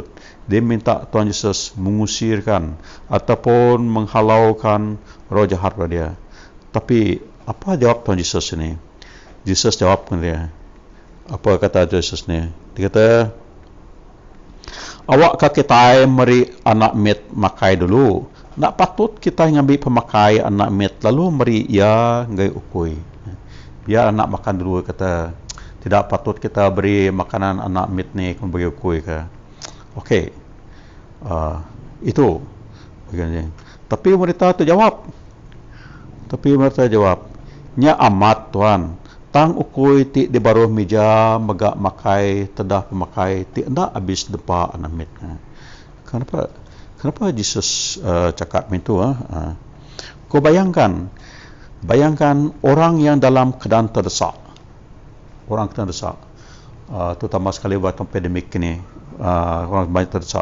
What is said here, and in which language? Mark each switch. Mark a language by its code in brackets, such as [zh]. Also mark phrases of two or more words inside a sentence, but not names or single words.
[ms] Dia minta Tuhan Yesus mengusirkan ataupun menghalaukan roh jahat pada dia. Tapi apa jawab Tuhan Yesus ini? Yesus jawab kepada dia. Apa kata Yesus ni? [iba] Dia kata, awak kita meri anak mit makai dulu. Nak patut kita ngambil pemakai anak mit lalu meri ia ngai ukui. [ms] Biar anak makan dulu, kata. Tidak patut kita beri makanan anak mit ni kemudian bagi ukui ke. Okey. Itu begini. Tapi wanita tu jawab. [iba] Nya amat Tuhan, tang ukui ti di baruh meja megak makai tedah pemakai ti ndak habis depa anak mit. [ms] Kenapa Yesus cakap itu? Kau bayangkan orang yang dalam keadaan terdesak. Orang terdesak. Terutama sekali waktu pandemik ini, orang banyak terdesak.